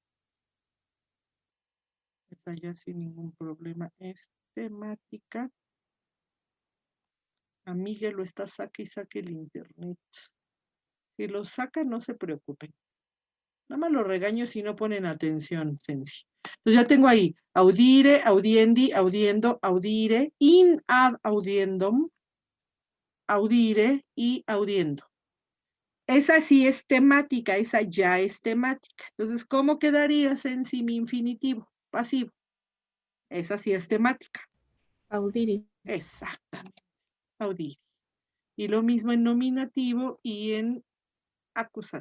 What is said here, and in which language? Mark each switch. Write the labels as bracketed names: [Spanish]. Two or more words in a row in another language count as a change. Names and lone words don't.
[Spanish] Esa ya sin ningún problema es temática. A Miguel lo está saque y saque el internet. Si lo saca, no se preocupen. Nada más lo regaño si no ponen atención, Sensi. Entonces ya tengo ahí [Latin] audire, audiendi, audiendo, audire, in ad audiendum, audire [Spanish] y audiendo. Esa sí es temática, esa ya es temática. Entonces, ¿cómo quedaría, Sensi, mi infinitivo pasivo? Esa sí es temática. Audiri. Exactamente. Audire. Y lo mismo en nominativo y en acusativo.